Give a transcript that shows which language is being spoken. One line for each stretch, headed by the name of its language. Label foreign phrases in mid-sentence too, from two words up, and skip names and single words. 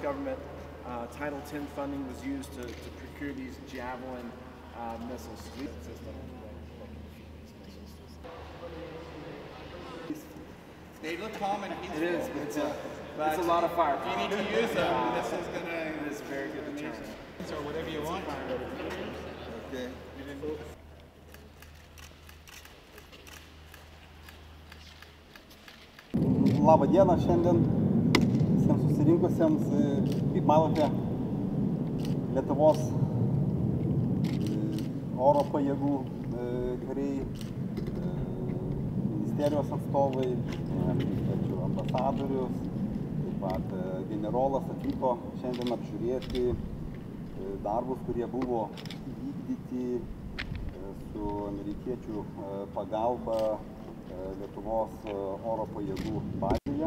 English: government Title X funding was used to procure these Javelin missiles. They look calm and peaceful. It is, but it's a lot of fire. If you need to use them, this is going to... It is very good deterrent. So whatever you want. Okay.
Lithuanian: Labą dieną šiandien visiems susirinkusiems. Kaip matote, Lietuvos oro pajėgų kariai, ministerijos atstovai, ambasadorius, taip pat generolas atvyko šiandien apžiūrėti darbus, kurie buvo įvykdyti su amerikiečių pagalba Lietuvos oro pajėgų bazėje.